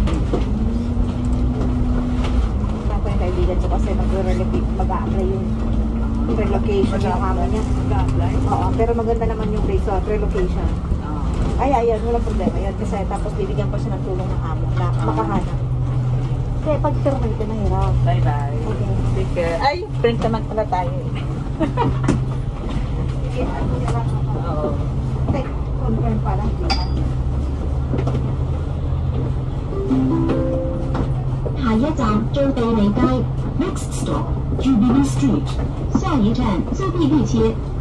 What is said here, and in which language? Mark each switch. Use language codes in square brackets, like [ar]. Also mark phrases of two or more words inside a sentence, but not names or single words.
[tl] Ako yung kaibigan ko kasi mag-a-apply yung relocation yung amo niya. Mag-apply? Oo, pero maganda naman yung [en] place of relocation. [tl] Ay, ayan, walang problema yun. Kasi tapos bibigyan pa siya ng tulong ng amo na makahanap. Kaya pag terminate na hirap. Bye-bye. Okay. [en] Take care. [tl] Ay, print naman pala tayo. Oo. Okay, confirm pa lang. [yue] 下一站最地理街 ， [en] Next stop Jubilee Street， [yue] 下一站自碧利街。